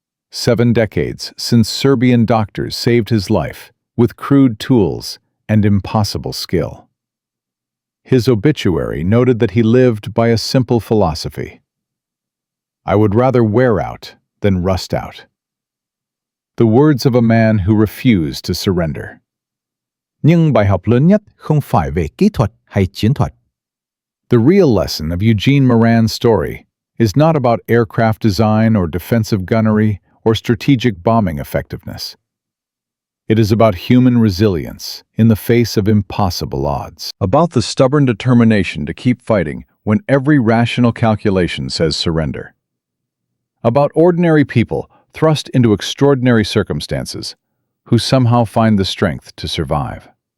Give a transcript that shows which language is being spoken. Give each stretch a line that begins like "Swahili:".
English: 7 decades since Serbian doctors saved his life with crude tools and impossible skill. His obituary noted that he lived by a simple philosophy: "I would rather wear out than rust out." The words of a man who refused to surrender.
Vietnamese: Nhưng bài học lớn nhất không phải về kỹ thuật hay chiến thuật.
English: The real lesson of Eugene Moran's story is not about aircraft design or defensive gunnery or strategic bombing effectiveness. It is about human resilience in the face of impossible odds, about the stubborn determination to keep fighting when every rational calculation says surrender, about ordinary people thrust into extraordinary circumstances who somehow find the strength to survive.